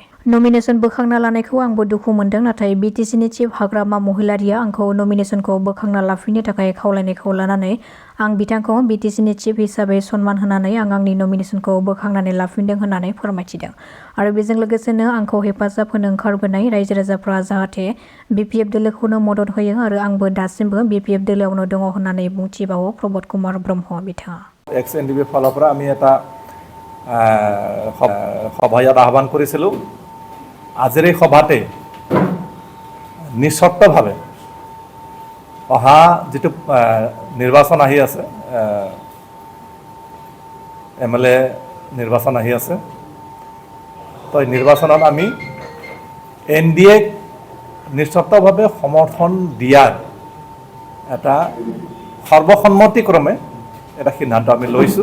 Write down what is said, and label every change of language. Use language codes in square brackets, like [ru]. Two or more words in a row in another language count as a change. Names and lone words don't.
[brx] नमिनेसन बोखांना लानायखौ आंबो दुखु मोनदों नाथाय बिटिसिनि चिफ हाग्रामा महिलारिया आंखौ नमिनेसनखौ बोखांना लाफिननो थाखाय खावलायनायखौ लानानै आं बिथांखौ बिटिसिनि चिफ हिसाबै सनमान होनानै आं आंनि नमिनेसनखौ बोखांनानै लाफिनदों होननानै फोरमायथिदों आरो बेजों लोगोसेनो आंखौ हेफाजाब होनो ओंखारबोनाय रायजो-राजाफ्रा जाहाथे बिपिएफ दोलोखौनो मदद होयो आरो आंबो दासिमबो बिपिएफ दोलोआवनो दङ होननानै बुंथिबावो प्रबद कुमार ब्रह्म बिथाङा। [as] এক্স এনডিএফ ফালৰ পৰা আমি এটা সভা ইয়াত আহ্বান কৰিছিলোঁ। আজিৰ এই সভাতে নিঃশৰ্তভাৱে অহা যিটো নিৰ্বাচন আহি আছে এমএলএ নিৰ্বাচন আহি আছে তো এই নিৰ্বাচনত আমি এনডিএক নিঃশৰ্তভাৱে সমৰ্থন দিয়াৰ এটা সৰ্বসন্মতিক্ৰমে এটা সিদ্ধান্ত আমি লৈছোঁ।